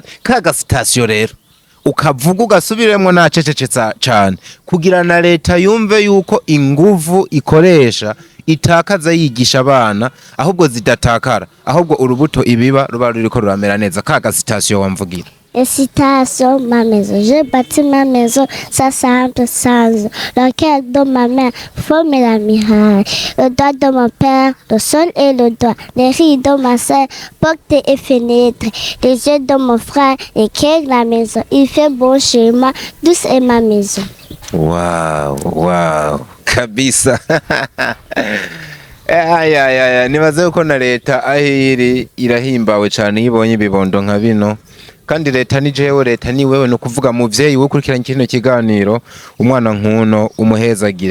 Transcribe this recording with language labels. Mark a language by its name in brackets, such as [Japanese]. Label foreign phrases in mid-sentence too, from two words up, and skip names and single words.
[Rundi] Kaga sitasiyo rero ukavuga ugasubiremwo nacececetsa cyane kugira na leta yumve yuko inguvu ikoresha itakaza yigisha abana ahubwo zidatakara ahubwo urubuto ibiba ruba ruriko ruramera neza. Kaga sitasiyo wamvugira. [French] Citation, ma maison, je bâtis ma maison, ça simple, sage. Le cœur de ma mère forme la muraille. Le doigt de mon père, le sol et le doigt. Les rides de ma sœur, porte et fenêtre. Les yeux de mon frère éclairent la maison. Il fait bon chez moi, douce est ma maison. [Rundi] Wow, kabisa. Nibaze uko na leta ahiri irahimbawe cyane yibonye ibibondo nka bino. Kandi leta ni jewe leta ni wewe no kuvuga muvyeyi wo kurikirana kino kiganiro umwana nkuno umuhezagire.